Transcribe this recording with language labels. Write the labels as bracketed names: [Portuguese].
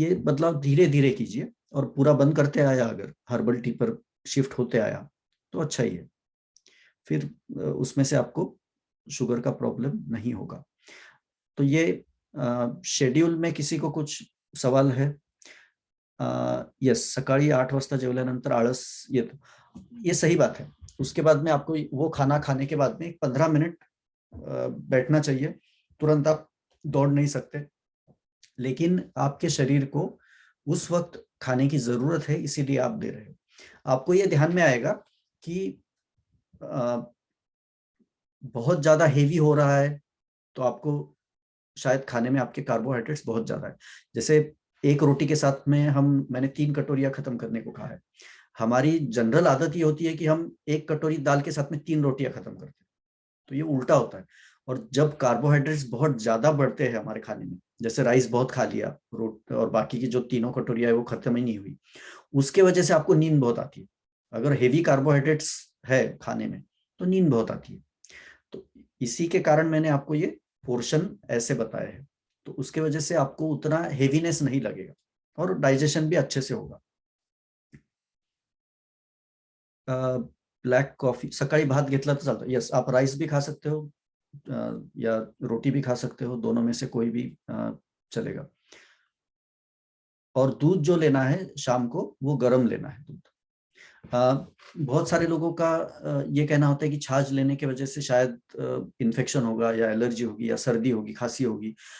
[Hindi] ये बदलाव धीरे धीरे कीजिए, और पूरा बंद करते आया अगर हर्बल टी पर शिफ्ट होते आया तो अच्छा ही है। फिर उसमें से आपको शुगर का प्रॉब्लम नहीं होगा। तो ये शेड्यूल में किसी को कुछ सवाल है? [Marathi] यस, सकाळी 8 वाजता जेवल्यानंतर आळस येतो, [Hindi] ये सही बात है। उसके बाद में आपको वो खाना खाने के बाद में 15 मिनट बैठना चाहिए। तुरंत आप दौड़ नहीं सकते, लेकिन आपके शरीर को उस वक्त खाने की जरूरत है, इसीलिए आप दे रहे हो। आपको ये ध्यान में आएगा कि बहुत ज्यादा हेवी हो रहा है तो आपको शायद खाने में आपके कार्बोहाइड्रेट्स बहुत ज्यादा है। जैसे एक रोटी के साथ में मैंने 3 कटोरियां खत्म करने को कहा है। हमारी जनरल आदत ये होती है कि हम एक कटोरी दाल के साथ में 3 रोटियां खत्म करते हैं, तो ये उल्टा होता है। और जब कार्बोहाइड्रेट्स बहुत ज्यादा बढ़ते हैं हमारे खाने में, जैसे राइस बहुत खा लिया, रोट और बाकी की जो 3 कटोरियां है वो खत्म ही नहीं हुई, उसके वजह से आपको नींद बहुत आती है। अगर हेवी कार्बोहाइड्रेट्स है खाने में तो नींद बहुत आती है। तो इसी के कारण मैंने आपको ये पोर्शन ऐसे बताए हैं, तो उसके वजह से आपको उतना हेवीनेस नहीं लगेगा, और डाइजेशन भी अच्छे से होगा। [Marathi] ब्लॅक कॉफी सकाळी भात घेतला तर चालतो, यस। [Hindi] आप राइस भी खा सकते हो, या रोटी भी खा सकते हो, दोनों में से कोई भी चलेगा। और दूध जो लेना है शाम को वो गर्म लेना है दूध। बहुत सारे लोगों का ये कहना होता है कि छाछ लेने की वजह से शायद इन्फेक्शन होगा, या एलर्जी होगी, या सर्दी होगी, खांसी होगी।